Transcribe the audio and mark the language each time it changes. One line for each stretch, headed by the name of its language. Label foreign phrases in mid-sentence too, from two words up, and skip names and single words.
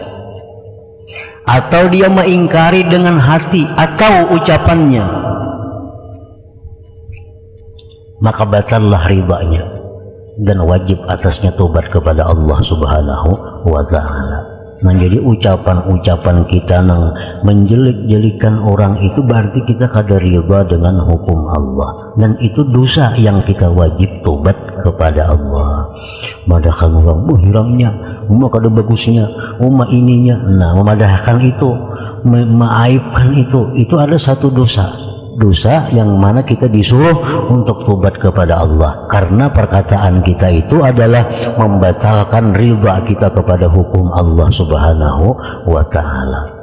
Indonesian: atau dia mengingkari dengan hati atau ucapannya, maka batallah ridhanya dan wajib atasnya tobat kepada Allah
Arabic: سبحانه وتعالى.
Indonesian: Nah, jadi ucapan-ucapan kita nang menjelek-jelikan orang itu berarti kita kada ridha dengan hukum Allah, dan itu dosa yang kita wajib tobat kepada Allah.
Banjar: Madahkan orang, hirangnya, kada bagusnya, ininya. Nah, memadahkan itu,
Indonesian: mengaibkan itu ada satu dosa yang mana kita disuruh untuk tobat kepada Allah, karena perkataan kita itu adalah membatalkan ridha kita kepada hukum Allah
Arabic: سبحانه وتعالى.